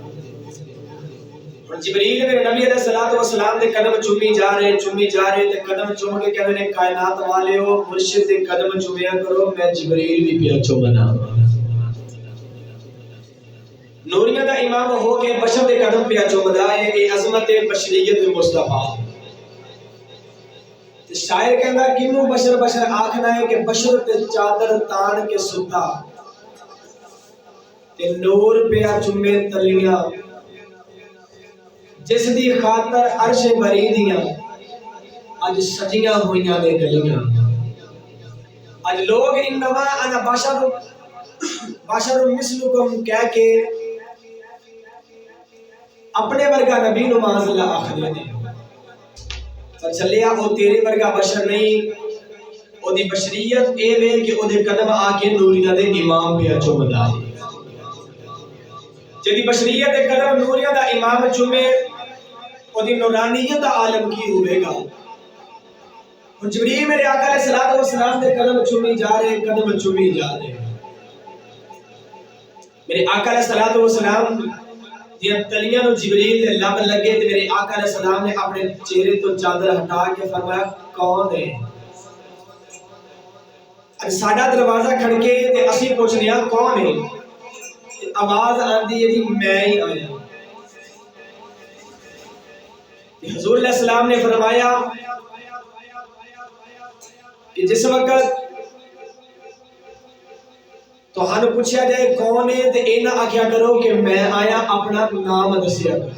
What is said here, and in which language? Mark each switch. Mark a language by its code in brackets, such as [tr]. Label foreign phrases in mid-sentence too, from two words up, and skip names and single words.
[pa] جبریل میرے نبی [ar] علیہ الصلوۃ والسلام [pa] دے قدم چومی جا رہے تے قدم چوم کے کہندے نے کائنات والے ہو مرشد دے قدم چومیا کرو، میں جبریل بھی پیا چومنا۔ نوریاں دا امام ہو کے بشر دے قدم پیا چومدا ہے، اے عظمت بشریت مصطفی۔ تے شاعر کہندا کینو بشر بشر آکھنا ہے کہ بشر تے چادر تان کے ستا تے نور پیا چومے تلیاں، جس دی خاطر عرش بری دیاں اج سجیاں ہوئیاں نے گلیاں۔ اج لوگ [ar] انما انا بشر مثلکم [pa] کہہ کے اپنے ورگا نبی نو [ar] معاذ اللہ [pa] آخدے نے، پر چلیا او تیرے ورگا بشر نہیں، او دی بشریت اے وے کہ او دے قدم آ کے نوریاں دے امام پیا چومدا ہے۔ جدی بشریت دے قدم نوریاں دا امام چومے او دی نورانیت دا عالم کی ہوئے گا۔ جبریل میرے آقا [ar] علیہ الصلوۃ والسلام [pa] دے قدم چومی جا رہے میرے آقا [ar] علیہ الصلوۃ والسلام [pa] دیا تلیاں نو جبریل دے لب لگے تے میرے آقا [ar] علیہ السلام [pa] نے اپنے چہرے تو چادر ہٹا کے فرمایا کون ہے؟ اج ساڈا دروازہ کھڑکے تے اسی پوچھنے ہاں کون ہے؟ آواز آندی ہے جی میں ہی آیا۔ حضور [ar] علیہ السلام [pa] نے فرمایا کہ جس وقت تو ہن پوچھا جائے کون ہے تے اے نہ آکھیا کرو کہ میں آیا، اپنا نام دسیا کرو۔